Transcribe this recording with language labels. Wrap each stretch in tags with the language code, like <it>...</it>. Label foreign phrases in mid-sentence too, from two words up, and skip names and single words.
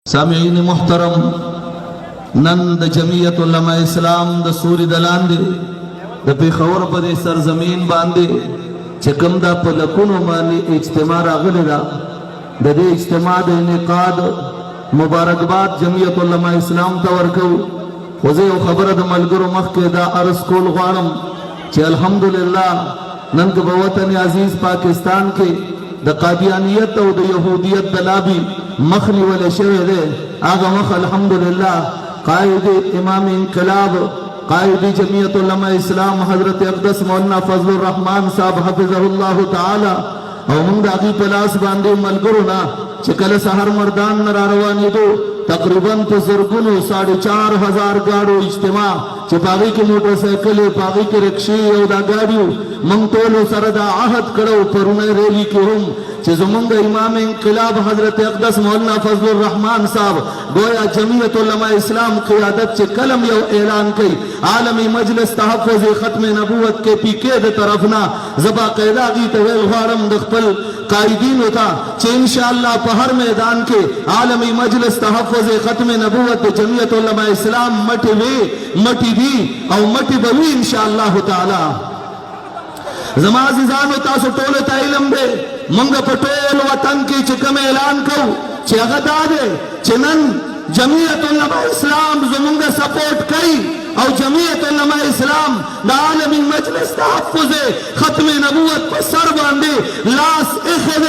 <ps>سامعین محترم، نن د جمعیت علماء اسلام د سوري د لاندې د پیښور په دې سرزمین باندې چې کوم دا په لکونو باندې اجتماع راغلی ده، د دې اجتماع د انعقاد مبارکباد جمعیت علماء اسلام ته ورکوو. خو زه یو خبره د ملګرو مخکې دا عرض کول غواړم چې</ps> <ar>الحمدلله</ar> <ps>نن که په وطن عزیز پاکستان کې د قادیانیت او د یهودیت د لابي مخ نیولی شوی دی، هغه مخ</ps> <ar>الحمدلله</ar> <ps>قائد امام انقلاب قائد جمعیت علماء اسلام حضرت اقدس مولانا فضل الرحمن صاحب</ps> <ar>حفظه الله تعالی</ar> <ps>او موږ د هغې په لاس باندې ملګرو نه چې کله سهار مردان نه را روانېدو تقریبا په زرګونو 4,500 ګاډو اجتماع چې په هغې کې موټر سایکلې په هغې کې رکشې او دا ګاډي موږ ټولو سره دا عهد کړو پرونی ریلي کې هم چې زمونږ امام انقلاب حضرت اقدس مولانا فضل الرحمن صاحب گویا جمعیت علماء اسلام قیادت چې کلم یو اعلان کوي عالمی مجلس تحفظ ختم نبوت کے پی کے د طرف نه زبا قاعده غي ته ویل غواړم د خپل قائدینو ته چې</ps> <ar>انشاءالله</ar> <ps>په هر میدان کې عالمی مجلس تحفظ ختم نبوت د جمعیت علماء اسلام مټي وي مټي دي او مټي به وي</ps> <ar>انشاءالله تعالی.</ar> <ps>زما عزیزانو تاسو ټولو ته علم دی موږ په ټول وطن کې چې کوم اعلان کوو چې هغه دا دی چې نن جمعیت علماء اسلام زمونږ سپورټ کوي او جمعیت علماء اسلام د عالمی مجلس تحفظ ختم نبوت په سر باندې لاس ایښی دی.</ps>